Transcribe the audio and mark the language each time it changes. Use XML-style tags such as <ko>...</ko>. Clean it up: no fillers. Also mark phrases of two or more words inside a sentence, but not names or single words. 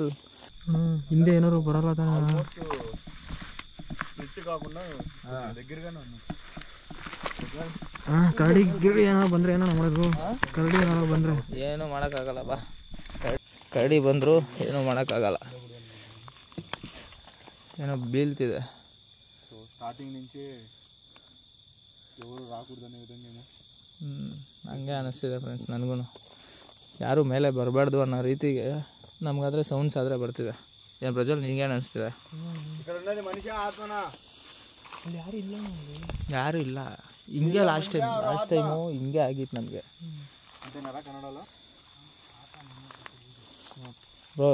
<kn>ಹಿಂದೆ ಏನಾರು ಬರಲ್ಲ ತಾನೆ. ಕರಡಿ ಗಿರಡಿ ಏನಾರು ಬಂದರೆ ಏನೋ ಮಾಡೋದು. ಕರಡಿ ಏನಾರು ಬಂದರೆ ಏನೂ ಮಾಡೋಕ್ಕಾಗಲ್ಲ ಬಾ. ಕರಡಿ ಬಂದರು ಏನೂ ಮಾಡೋಕ್ಕಾಗಲ್ಲ. ಏನೋ ಬೀಳ್ತಿದೆ</kn> <te>ಸ್ಟಾರ್ಟಿಂಗ್ నుంచి ఎవరు రాకూడదనే విధంగా.</te> <kn>ಹಂಗೆ ಅನ್ನಿಸ್ತಿದೆ ಫ್ರೆಂಡ್ಸ್ ನನಗೂ. ಯಾರೂ ಮೇಲೆ ಬರಬಾರ್ದು ಅನ್ನೋ ರೀತಿಗೆ ನಮಗಾದರೆ ಸೌಂಡ್ಸ್ ಆದರೆ ಬರ್ತಿದೆ. ಏನು ಪ್ರಜ್ವಲ್, ನಿಂಗೇನು ಅನಿಸ್ತಿದೆ? ಯಾರೂ ಇಲ್ಲ. ಹಿಂಗೆ</kn> <en>last time</en> <kn>ಹಿಂಗೆ ಆಗಿತ್ತು ನಮಗೆ ಬ್ರೋ.</kn>